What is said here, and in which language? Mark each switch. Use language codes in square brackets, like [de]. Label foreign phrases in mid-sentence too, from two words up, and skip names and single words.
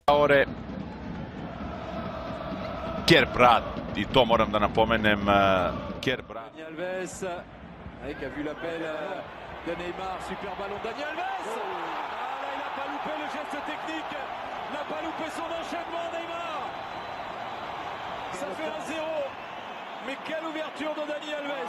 [sr] Kerbrat, i to moram da napomenem, Kerbrat. [fr] Dani Alves, qui a vu l'appel de Neymar, super ballon Dani Alves. Ah là, il n'a pas loupé le geste technique, il n'a pas loupé son enchaînement Neymar. Ça fait 1-0, mais quelle ouverture de Dani Alves.